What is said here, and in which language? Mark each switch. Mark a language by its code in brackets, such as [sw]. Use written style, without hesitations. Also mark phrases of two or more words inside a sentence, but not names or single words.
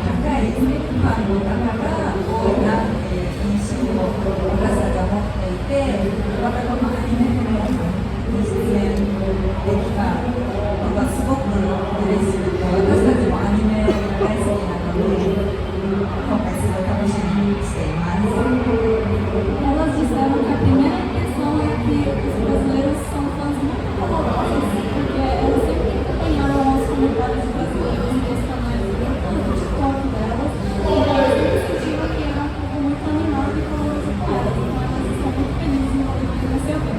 [ja] 高いファンの方が多いなっていう印象を私たちは持っていて、またこのアニメフェアに出演できたのがすごく嬉しくて、私たちもアニメが大好きなので、今回すごい楽しみにしています。 [pt] Elas disseram que a primeira impressão é que os brasileiros são fãs muito calorosos, porque elas sempre acompanharam os comentários de brasileiros nos canais do TikTok delas, e elas sentiram que era um povo muito animado e caloroso com elas, então elas estão muito felizes em poder vir nesse evento.